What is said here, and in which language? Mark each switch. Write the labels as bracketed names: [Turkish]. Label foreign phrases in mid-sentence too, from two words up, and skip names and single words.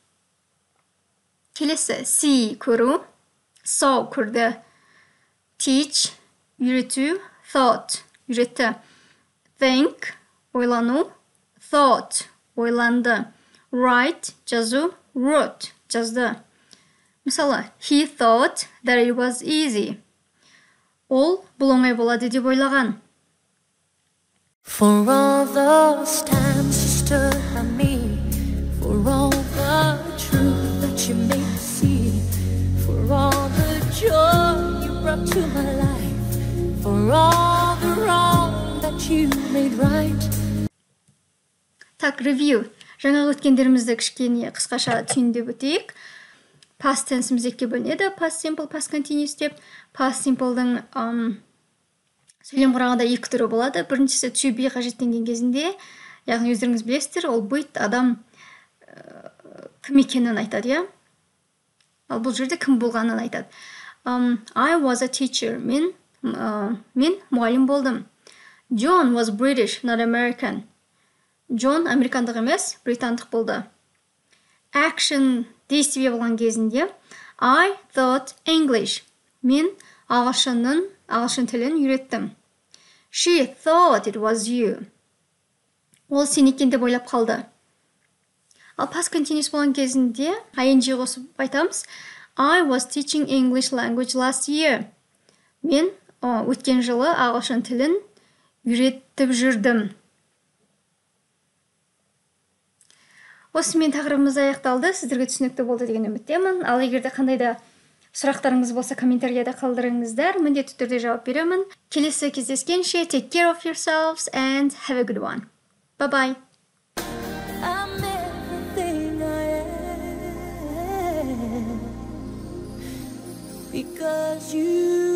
[Kazakh] Келесі see, көру, saw, көрді, teach, үйрету, thought, үйретті, think, ойлану, thought, ойланды, write, жазу, wrote, жазды. Мысалы, [English] he thought that it was easy. [Kazakh] Ол бұл оңай болады деп ойлаған. [English] For all those times you stood by me, for all the truth that you made me see, for all the joy you brought to my life, for all the wrong that you made right. Так, review. [Kazakh] Жаңа өткендерімізді кішкене қысқаша түйіндеп өтейік. [English] Past tense'іміз [Kazakh] екіге бөлінеді. [English] Past simple, past continuous [Kazakh] деп. [English] Past simple'дың [Kazakh] сөйлем құрағында екі түрі болады. Біріншісі [English] to be [Kazakh] қажеттенген кезінде, яғни өздеріңіз білесіздер, ол быть, адам кім екенін айтады, иә? Ал бұл жерде кім болғанын айтады. [English] I was a teacher. [Kazakh] Мен мұғалім болдым. [English] John was British, not American. [Kazakh] Джон американдық емес, британдық болды. [English] Action, действие [Kazakh] болған кезінде [English] I thought English. [Kazakh] Мен ағылшын тілін үйреттім. [English] She thought it was you. [Kazakh] Ол сен екен деп ойлап қалды. Ал [English] past continuous [Kazakh] болған кезінде ing қосып айтамыз. [English] I was teaching English language last year. [Kazakh] Мен өткен жылы ағылшын тілін үйретіп жүрдім. Осымен тақырыбымыз аяқталды. Сіздерге түсінікті болды деген үміттемін. Ал егер де қандай да сұрақтарыңыз болса, комментарияда қалдырыңыздар. Міндетті түрде жауап беремін. Келесі кездескенше, [English] take care of yourselves and have a good one. Bye-bye. I'm everything I am because you